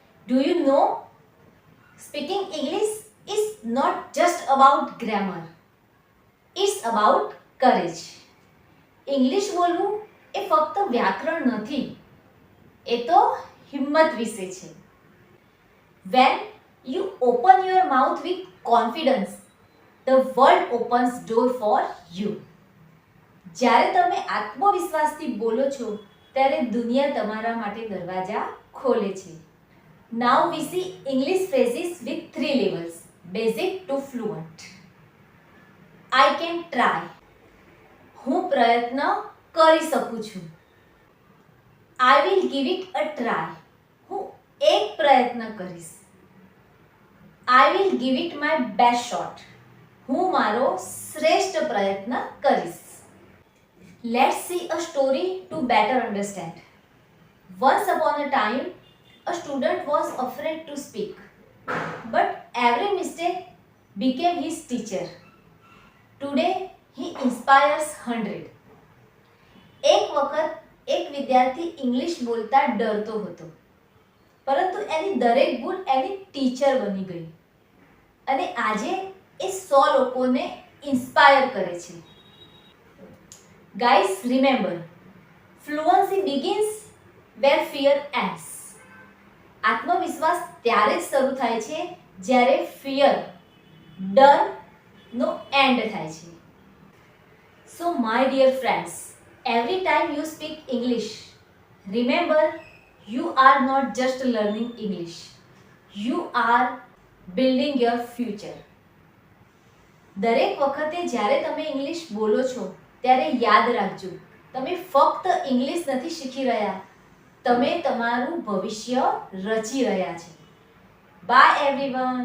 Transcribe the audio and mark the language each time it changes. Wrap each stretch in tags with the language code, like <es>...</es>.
<en>Do you know, speaking English is not just about grammar, it's about courage.</en> <gu>English બોલવું એ ફક્ત વ્યાકરણ નથી, એ તો હિંમત વિશે છે.</gu> <en>When you open your mouth with confidence, the world opens door for you.</en> <gu>જ્યારે તમે આત્મવિશ્વાસથી બોલો છો ત્યારે દુનિયા તમારા માટે દરવાજા ખોલે છે.</gu> <en>Now we see English phrases with 3 levels, basic to fluent. I can try.</en> <gu>હું પ્રયત્ન કરી શકું છું.</gu> <en>I will give it a try.</en> <gu>હું એક પ્રયત્ન કરીશ.</gu> <en>I will give it my best shot.</en> <gu>હું મારો શ્રેષ્ઠ પ્રયત્ન કરીશ.</gu> <en>Let's see a story to better understand. Once upon a time, a student was afraid to speak, but every mistake became his teacher. Today, he inspires 100.</en> <gu>એક વખત એક વિદ્યાર્થી English બોલતા ડરતો હતો, પરંતુ એની દરેક ભૂલ એની ટીચર બની ગઈ અને આજે એ 100 લોકોને ઇન્સ્પાયર કરે છે.</gu> <en>Guys, remember, fluency begins where fear ends.</en> <gu>આત્મવિશ્વાસ ત્યારે જ શરૂ થાય છે જ્યારે ફિયર, ડરનો એન્ડ થાય છે.</gu> <en>So my dear friends, every time you speak English, remember you are not just learning English. You are building your future.</en> <gu>દરેક વખતે જ્યારે તમે ઇંગ્લિશ બોલો છો ત્યારે યાદ રાખજો, તમે ફક્ત ઇંગ્લિશ નથી શીખી રહ્યા, તમે તમારું ભવિષ્ય રચી રહ્યા છો.</gu> <en>Bye everyone.</en>